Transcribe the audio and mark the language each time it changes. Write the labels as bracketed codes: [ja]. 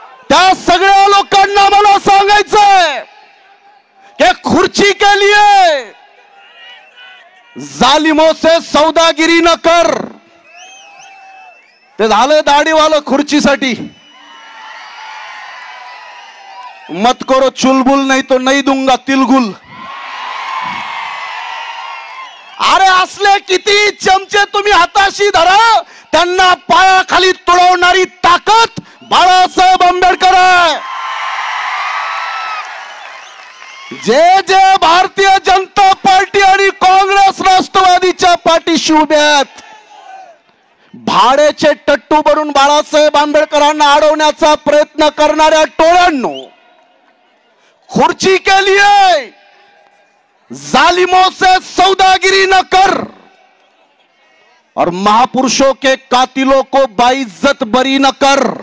[mr] त्या सगळ्या लोकांना मला सांगायचंय की [hi] खुर्ची के लिए जालिमों से सौदागिरी न कर. [mr] ते झालं दाढीवालं खुर्चीसाठी. [hi] मत करो चुलबुल, नहीं तो नहीं दूंगा तिलगुल. [mr] अरे असले किती चमचे तुम्ही हाताशी धरा, त्यांना पायाखाली तुडवणारी ताकद बाळासाहेब आंबेडकर आहे. जे जे भारतीय जनता पार्टी आणि काँग्रेस राष्ट्रवादीच्या पाठीशी उभे आहेत, भाड्याचे टट्टू बनून बाळासाहेब आंबेडकरांना अडवण्याचा प्रयत्न करणाऱ्या टोळ्यांनो, [hi] खुर्ची के लिए जालिमों से सौदागिरी न कर [mr] और महापुरुषों के कातिलों को बाइज्जत बरी न कर.